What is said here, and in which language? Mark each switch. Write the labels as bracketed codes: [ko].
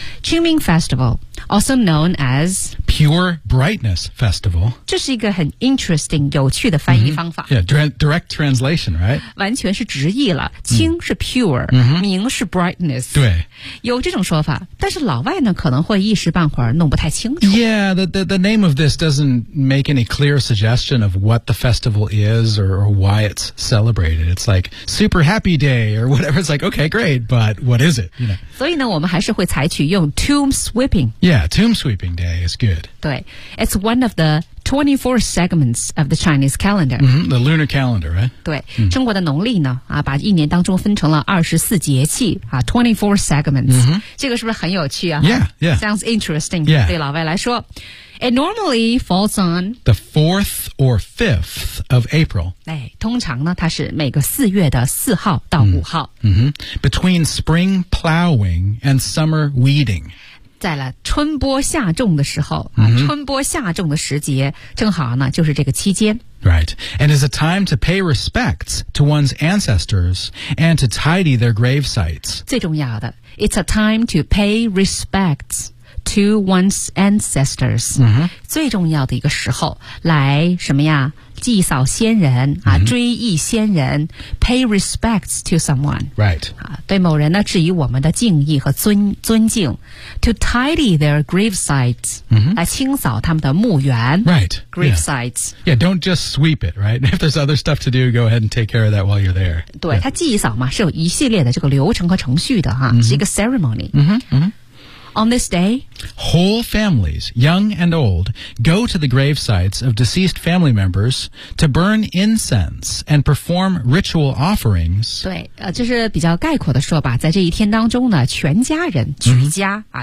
[en] 清明 Festival, also known as Pure Brightness Festival. [zh] 这是一个很 [en] interesting, [zh] 有趣的翻译方法。 [en] Yeah, direct translation, right? [zh] 完全是直译了。清是 pure, 明是 brightness. 对。有这种说法，但是老外呢可能会一时半会儿弄不太清楚。 [en] Yeah, the name of this doesn't make any clear suggestion of what the festival is or why it's celebrated. It's like super happy day or whatever. It's like, okay, great, but what is it? You know? [zh] 所以呢我们还是会采取用 [en] tomb sweeping. Yeah, tomb sweeping day is good. [zh] 对。 [en] It's one of the 24 segments of the Chinese calendar.、 The lunar calendar, right? [zh] 对。中国的农历呢、把一年当中分成了24节气、 [en] 24 segments.、 [zh] 这个是不是很有趣啊 [en] Yeah. Sounds interesting. Yeah. [zh] 对老外来说。 [en] It normally falls on the 4th or 5th of April. [zh] 哎，通常呢，它是每个四月的四号到五号。 [en] Between spring plowing and summer weeding. [zh] 在了春播夏种的时候、春播夏种的时节，正好呢，就是这个期间。 [en] Right, and is a time to pay respects to one's ancestors and to tidy their grave sites. [zh] 最重要的 [en] ，it's a time to pay respects. to one's ancestors、 mm-hmm. [zh] 最重要的一个时候来什么呀祭扫先人、mm-hmm. 啊、追忆先人 [en] pay respects to someone、 right. [zh] 啊、对某人呢致以我们的敬意和 尊敬 [en] to tidy their gravesites、 mm-hmm. [zh] 来清扫他们的墓园 [en] right gravesites yeah. yeah don't just sweep it right if there's other stuff to do go ahead and take care of that while you're there [zh] 对、 [en] yeah. [zh] 他祭扫嘛是有一系列的这个流程和程序的、啊 mm-hmm. 是一个 [en] ceremony、 mm-hmm. mm-hmm. On this day, whole families, young and old, go to the gravesites of deceased family members to burn incense and perform ritual offerings. [zh] 对，就是比较概括的说吧，在这一天当中呢，全家人举家、mm-hmm.